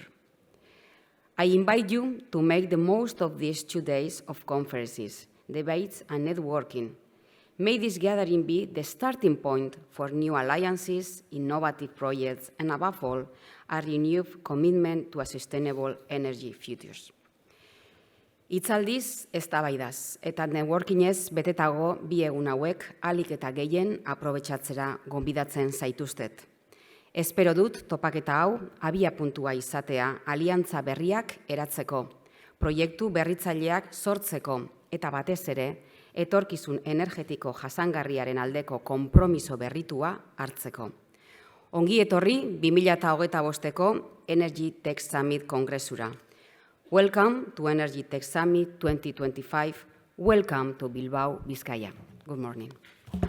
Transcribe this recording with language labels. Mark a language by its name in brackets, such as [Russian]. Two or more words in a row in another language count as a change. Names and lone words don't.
[English] I invite you to make the most of these 2 days of conferences, debates, and networking. May this gathering be the starting point for new alliances, innovative projects, and above all, a renewed commitment to a sustainable energy future. [Basque] Hitzaldiz, eztabaidaz, eta networkingez betetago bi egun hauek ahalik eta gehien aprobetxatzera gonbidatzen zaituztet. Espero dut topaketa hau abiapuntua izatea aliantza berriak eratzeko, proiektu berritzaileak sortzeko eta batez ere etorkizun energetiko jasangarriaren aldeko konpromiso berritua hartzeko. Ongi etorri 2025ko [English] Energy Tech Summit [Basque] Kongresura. [English] Welcome to Energy Tech Summit 2025. Welcome to Bilbao, Bizkaia. Good morning.